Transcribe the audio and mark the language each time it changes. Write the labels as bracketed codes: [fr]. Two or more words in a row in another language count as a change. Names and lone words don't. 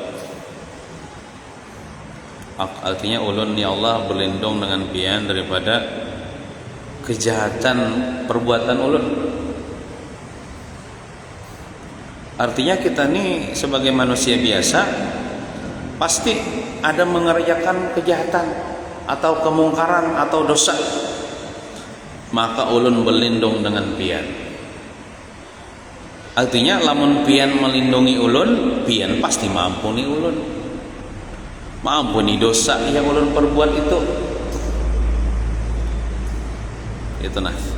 [id] Artinya ulun ya Allah berlindung dengan pian daripada kejahatan perbuatan ulun. Artinya kita ni sebagai manusia biasa pasti ada mengerjakan kejahatan atau kemungkaran atau dosa. Maka ulun berlindung dengan pian. [bjn] Artinya lamun pian melindungi ulun, pian pasti mampuni ulun. [id] Mampuni dosa yang ulun perbuat itu. Itu nah.